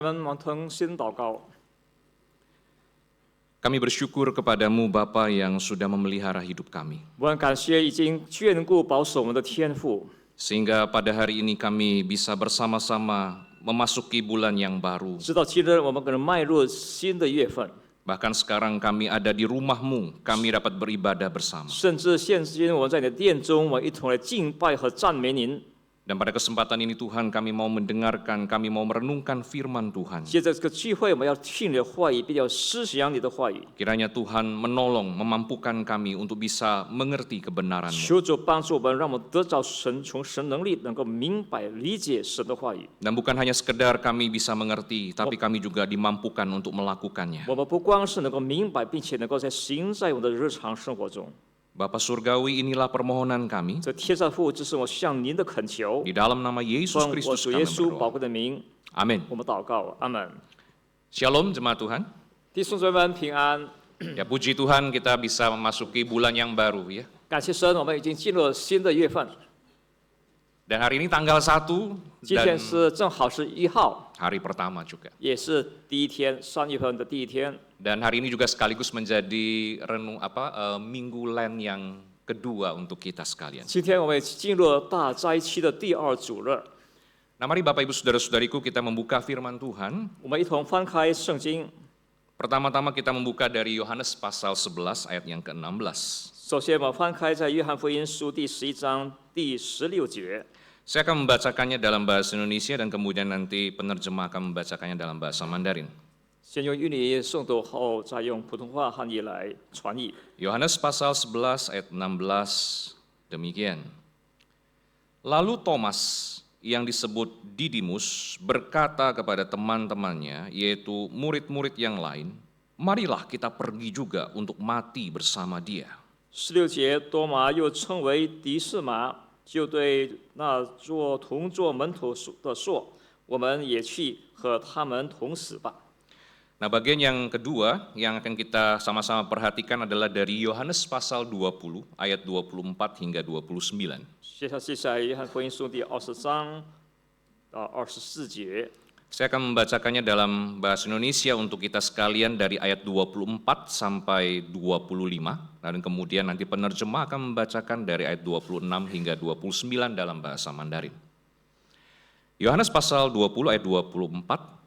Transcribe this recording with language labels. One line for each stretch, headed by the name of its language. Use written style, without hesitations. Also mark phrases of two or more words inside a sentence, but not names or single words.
Indonesian: Kami bersyukur kepadamu Bapa yang sudah memelihara hidup kami.
Chinese: 我很感谢已经眷顾保守我们的天父，
Indonesian: Sehingga pada hari ini kami bisa bersama-sama memasuki bulan yang baru.
Chinese: 直到今日我们可能迈入新的月份，
Indonesian: Bahkan sekarang kami ada di rumah-Mu, kami dapat beribadah bersama.
Chinese: 甚至现今我们在你的殿中，我们一同来敬拜和赞美您。
Indonesian: Dan pada kesempatan ini Tuhan kami mau mendengarkan, kami mau merenungkan firman Tuhan.
Chinese: 借着这个聚会，我们要听你的话语，并要思想你的话语。
Indonesian: Kiranya Tuhan menolong, memampukan kami untuk bisa mengerti kebenaran-Mu.
Chinese: 求主帮助我们，让我们得着从神能力，能够明白理解神的话语。
Indonesian: Dan bukan hanya sekedar kami bisa mengerti, tapi kami juga dimampukan untuk melakukannya.
Chinese: 我们不光是能够明白，并且能够在行在我们的日常生活中。
Indonesian: Bapa Surgawi, inilah permohonan kami.
Chinese: 这天上父，这是我向您的恳求，
Indonesian: Di dalam nama Yesus
Chinese: 奉我
Indonesian: Kristus
Chinese: 主耶
Indonesian: kami
Chinese: 稣宝
Indonesian: berdoa.
Chinese: 贵的名，
Indonesian: Amin.
Chinese: 我们祷告，阿门。
Indonesian: Shalom jemaat Tuhan.
Chinese: 弟兄姊妹们平安，
Indonesian: Ya puji Tuhan kita bisa memasuki bulan yang baru ya.
Chinese: 感谢神，我们已经进入了新的月份。
Indonesian: Dan hari ini tanggal 1
Chinese: 今
Indonesian: dan
Chinese: 天是正好是1号，
Indonesian: hari pertama juga.
Chinese: 也是第一天，3月份的第一天。
Indonesian: Dan hari ini juga sekaligus menjadi Minggu Lent yang kedua untuk kita sekalian.
Chinese: 今天我们也进入了大斋期的第2主日，
Indonesian: Nah mari Bapak Ibu Saudara-saudariku kita membuka firman Tuhan.
Chinese: 我们一同翻开圣经。
Indonesian: Pertama-tama kita membuka dari Yohanes pasal 11 ayat yang ke-16.
Chinese: 首先，我们翻开在约翰福音书第11章第16节。
Indonesian: Saya akan membacakannya dalam bahasa Indonesia dan kemudian nanti penerjemah akan membacakannya dalam bahasa Mandarin.
Chinese: 先用印尼诵读，后再用普通话汉译来传译。
Indonesian: Yohanes pasal 11 ayat 16 demikian. Lalu Thomas yang disebut Didimus berkata kepada teman-temannya, yaitu murid-murid yang lain, marilah kita pergi juga untuk mati bersama dia.
Chinese: 16 节，多马又称为迪士马，就对那同做门徒的说：“我们也去和他们同死吧。”
Indonesian: Nah bagian yang kedua yang akan kita sama-sama perhatikan adalah dari Yohanes pasal 20 ayat 24 hingga 29.
Chinese: 接下去在约翰福音书第20章到24节。
Indonesian: Saya akan membacakannya dalam bahasa Indonesia untuk kita sekalian dari ayat 24 sampai 25. Dan kemudian nanti penerjemah akan membacakan dari ayat 26 hingga 29 dalam bahasa Mandarin. Yohanes pasal 20 ayat 24.